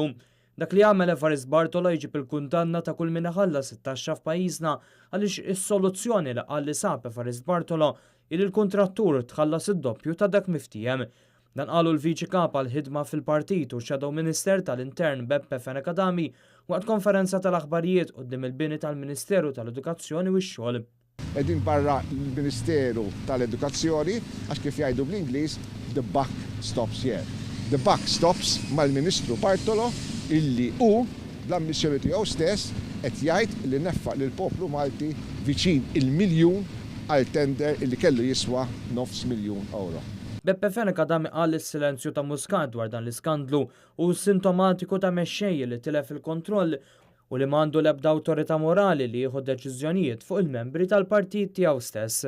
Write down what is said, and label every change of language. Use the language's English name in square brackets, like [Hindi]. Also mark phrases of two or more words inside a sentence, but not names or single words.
[Maltese] Dak li għamel Evarist Bartolo jġib il-kundanna ta' kull min iħallas it-taxxa f'pajjiżna għaliex is-soluzzjoni li qal li sab Evarist Bartolo il-kontrattur tħallas id-doppju ta' dak miftijem. Dan qalu l-Viċi Kap għal-ħidma fil-Partit u [English] Shadow Minister [Maltese] tal-Intern Beppe Fenekadami waqt konferenza tal-aħbarijiet quddiem il-bini tal-Ministeru tal-Edukazzjoni u x-xogħol. Qegħdin barra l-Ministeru tal-Edukazzjoni għax kif jgħidu bl-Ingliż [English] the buck stops here. The buck stops [Maltese] mal-Ministru Bartolo illi hu l-ammissjoni tiegħu stess qed jgħid li neffaq lill-poplu Malti viċin il-miljun għal tender illi kellu jiswa €900,000. Beppe Fenekadami qal is-silenzju ta' Muscat dwar dan l-iskandlu u sintomatiku ta' mexxej li tilef il-kontroll u li m'għandu l-ebda awtorità morali li jieħu deċiżjonijiet fuq il-membri tal-partit tiegħu stess.